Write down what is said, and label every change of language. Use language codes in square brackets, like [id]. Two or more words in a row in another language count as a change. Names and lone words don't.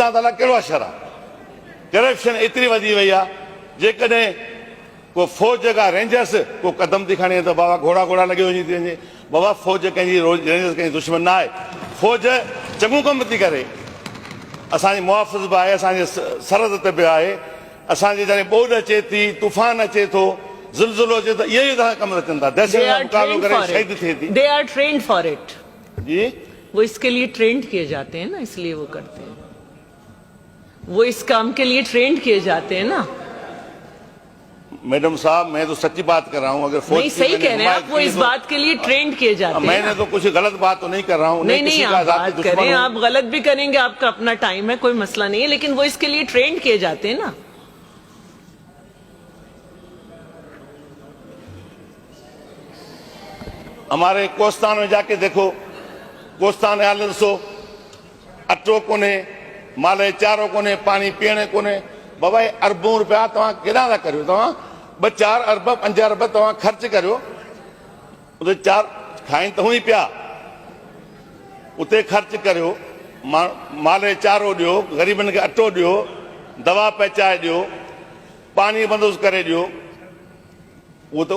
[sd] त अलाए कहिड़ो अशर आहे करप्शन एतिरी वधी वई आहे जेकॾहिं को फ़ौज का रेंजर्स को कदम थी खणे त बाबा घोड़ा घोड़ा लॻे वञी थी वञे बाबा फ़ौज कंहिंजी रेंजर्स कंहिंजी दुश्मन न आहे फ़ौज चङो कमु थी करे असांजी मुआफ़िज़ बि आहे असांजे सरहद ते बि आहे असांजे जॾहिं ॿोॾ अचे थी तूफ़ान अचे थो ज़िलज़िलो अचे थो इहे ई तव्हां कमु अचनि था दहशत जो मुक़ाबिलो करे शहीद थिए थी [en] They are trained for it [ur] जी وہ اس کے لیے ٹرینڈ کیے جاتے ہیں نا اس لیے وہ کرتے ہیں وہ اس کام کے لیے ٹرینڈ کیے جاتے ہیں نا میڈم صاحب میں تو سچی بات کر رہا ہوں اگر نہیں صحیح کہہ رہے ہیں آپ وہ اس بات کے لیے ٹرینڈ کیے جاتے ہیں میں نے تو کچھ غلط بات تو نہیں کر رہا ہوں نہیں آپ بات کریں آپ غلط بھی کریں گے آپ کا اپنا ٹائم ہے کوئی مسئلہ نہیں ہے لیکن وہ اس کے لیے ٹرینڈ کیے جاتے ہیں نا ہمارے کوستان میں جا کے دیکھو [sd] कोस्तान हाल ॾिसो अटो कोन्हे माल जो चारो कोन्हे पाणी पीअण कोन्हे बाबा [ur] یہ اربوں روپیہ [sd] तव्हां केॾा था करियो तव्हां 2-4 अरब 5 अरब तव्हां ख़र्च करियो उते 4 खाइनि त हुई पिया उते ख़र्च करियो माल जो चारो ॾियो ग़रीबनि खे अटो ॾियो दवा पहुचाए ॾियो पाणी बंदोबस्तु करे ॾियो उहो त